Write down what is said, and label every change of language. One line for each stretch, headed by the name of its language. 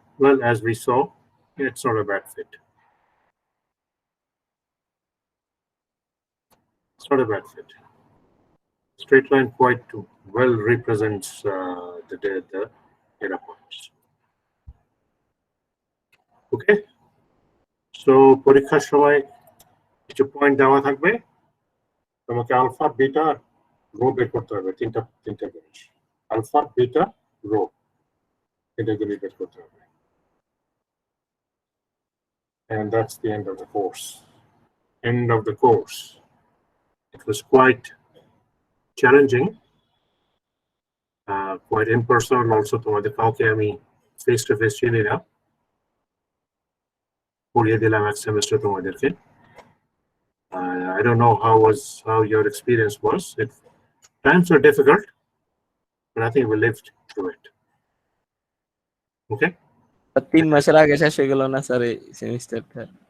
English: Well, as we saw, it's not a bad fit. It's not a bad fit. Straight line quite well represents the data points. Okay.
Bangla: So, পরীক্ষার সময় কিছু point দেওয়া থাকবে, তোমাকে alpha beta rho বের করতে হবে, তিনটা জিনিস, আলফা বিটা রো, এটা বের করতে হবে,
English: and that's the end of the course. End of the course. It was quite challenging, quite impersonal also.
Bangla: তোমাদের কাউকে আমি
English: face to face
Bangla: চিনি না, পড়িয়ে দিলাম এক সেমিস্টার তোমাদেরকে.
English: I don't know how your experience was. Times were difficult, but I think we lived through it. Okay.
Bangla: 3 মাসের আগে শেষ হয়ে গেল না স্যার এই সেমিস্টারটা?